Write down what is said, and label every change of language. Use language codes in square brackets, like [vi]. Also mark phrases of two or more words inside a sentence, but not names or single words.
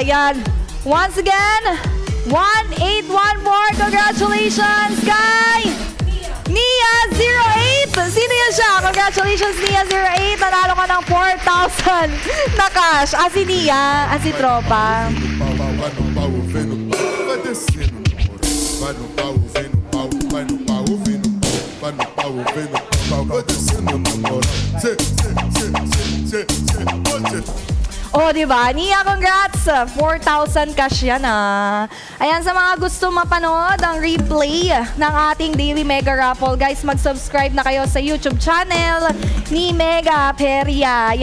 [tl] Ayan. [en] Once again, [tl] 1814. Congratulations, kay Nia08. Sino yan siya? Congratulations, Nia08. Nanalo ka ng 4,000 na cash. Si Nia, si tropa. [pt] Vai no pau, vem no pau, vai no pau, vem no pau, vai no pau, vem no pau, vai descendo na moral. [tl] Oh, di ba? Nia, congrats! 4,000 cash yan Ayan, sa mga gusto mapanood ang replay ng ating Daily Mega Raffle, guys, mag-subscribe na kayo sa YouTube channel ni Mega Peria.